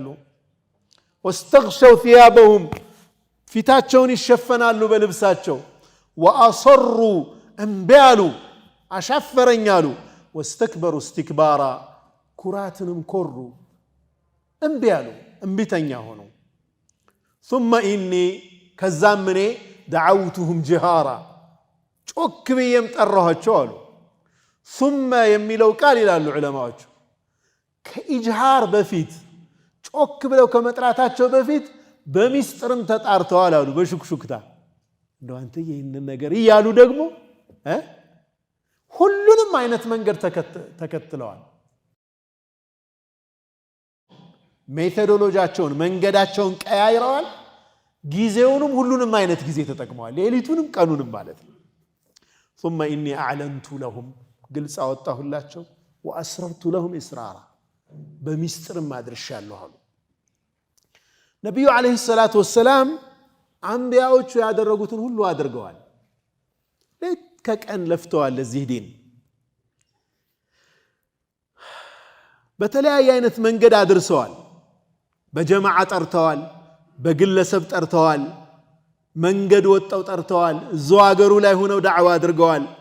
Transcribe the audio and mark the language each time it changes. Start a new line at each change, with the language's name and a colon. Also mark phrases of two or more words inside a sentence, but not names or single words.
Arabic: واستغشوا ثيابهم
Amharic: ፊታቸውን ይሸፈናሉ በልብሳቸው ወአሰሩ እንቢያሉ አሻፈረኛሉ
Arabic: واستكبروا استكبارا
Amharic: ኩራትንም ኮሩ እንቢያሉ እንቢተኛ ሆኑ
Arabic: ثم إني
Amharic: ከዛም እኔ
Arabic: دعوتهم جهارا
Amharic: ጮክ ብዬም ጠራኋቸው አሉ ثم የሚለው ቃል ይላሉ ዑለማዎች ከኢጅሃር በፊት ጮክ ብለው ከመጥራታቸው በፊት በሚስጥርም ተጣርተዋል አሉ በሹክሹክታ እንደው አንተ ይህንን ነገር እያሉ ደግሞ ሁሉንም አይነት መንገድ ተከትለዋል ሜቶዶሎጂያቸውን መንገዳቸውን ቀያይረዋል ጊዜውንም ሁሉንም አይነት ጊዜ ተጠቅመዋል ሌሊቱንም ቀኑንም ማለት ነው
Arabic: ثم إني أعلنت لهم
Amharic: ግልጽ አወጣሁላቸው
Arabic: وأسررت لهم إسرارا
Amharic: በሚስጥርም አድርሻለሁ አሉ ነብዩ
Arabic: عليه الصلاة والسلام
Amharic: አንቢያዎቹ ያደረጉትን ሁሉ አድርገዋል ሌት ከቀን ለፍተዋል ለዚህ ዲን በተለያየ አይነት መንገድ አድርሰዋል በጀማዓ ጠርተዋል በግለሰብ ጠርተዋል መንገድ ወጣው ጠርተዋል እዛው አገሩ ላይ ሆነው ዳዕዋ አድርገዋል